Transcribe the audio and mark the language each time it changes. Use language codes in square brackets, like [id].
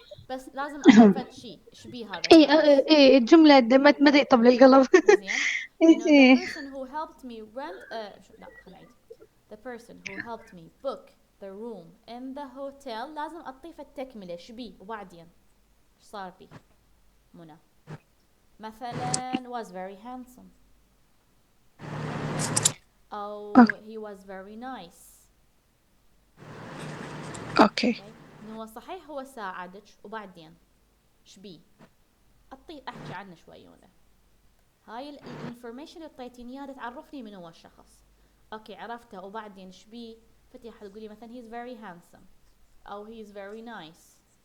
[ar] بس لازم أضيف شيء شبيه هذا اي الشخص. اي الجملة ما تطب للقلب. زين انه [en] the person who helped me rent [ar] لا خلينا نعيد. [en] the person who helped me book the room in the hotel [ar] لازم اضيف التكملة شبيه وبعدين ايش صار بي منى. مثلا [en] was very handsome [ar] أو [en] he was very nice. Okay. [ar] إنه صحيح هو ساعدك وبعدين شبيه أحكي عنه شوي هنا. هاي الانفورميشن اللي اعطيتيني اياها تعرفني من هو الشخص. اوكي عرفته وبعدين شبيه فتي حتقولي مثلا [en] he's very handsome [ar] أو [en] he's very nice.